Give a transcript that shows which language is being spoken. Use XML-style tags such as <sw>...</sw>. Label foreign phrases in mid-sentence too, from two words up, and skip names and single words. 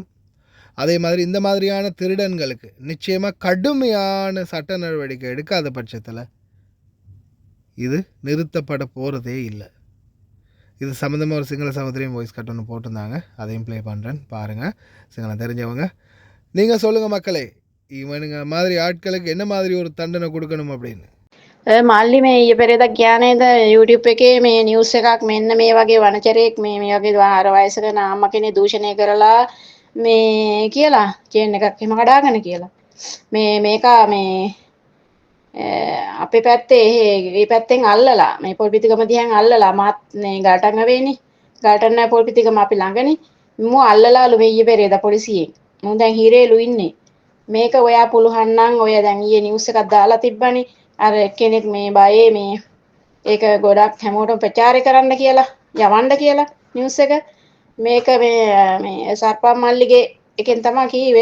<ta>அதே மாதிரி இந்த மாதிரியான திருடன்களுக்கு நிச்சயமாக கடுமையான சட்ட நடவடிக்கை எடுக்காத பட்சத்தில் இது நிறுத்தப்பட போகிறதே இல்லை. இது சம்மந்தமாக ஒரு சிங்கள சகோதரியும் வாய்ஸ் கட் ஒன்று போட்டிருந்தாங்க, அதையும் ப்ளே பண்ணுறேன் பாருங்கள். சிங்களம் தெரிஞ்சவங்க நீங்கள் சொல்லுங்கள் மக்களே, இவனுங்க மாதிரி ஆட்களுக்கு என்ன மாதிரி ஒரு தண்டனை கொடுக்கணும் அப்படின்னு.</ta> <si>මල්ලි මේ ඊයේ පෙරේදා කියන්නේද YouTube එකේ මේ නිවුස් එකක් මෙන්න මේ වගේ වනචරයෙක් මේ වගේ ආර වයසක නාම කෙනෙක් දූෂණය කරලා මේ කියලා චේන් එකක් එහෙම කඩාගෙන කියලා මේක මේ අපේ පැත්තේ ඒ පැත්තෙන් අල්ලලා මේ පොල්පිටිගම දිහාන් අල්ලලා මාත් මේ ගාටන් වෙන්නේ ගාටන් පොල්පිටිගම අපි ළඟනේ මම අල්ලලාලු මේ ඊයේ පෙරේදා පොලිසියෙන් මම දැන් හිරේලු ඉන්නේ මේක ඔයා පුළුවන් නම් ඔය දැන් ඊයේ නිවුස් එකක් දාලා තිබ්බනේ අර කෙනෙක් මේ බයේ මේ ඒක ගොඩක් හැමෝටම ප්‍රචාරය කරන්න කියලා යවන්න කියලා නිවුස් එක මේක මේ සර්පම් මල්ලිගේ එකෙන් තමයි කීවේ.</si>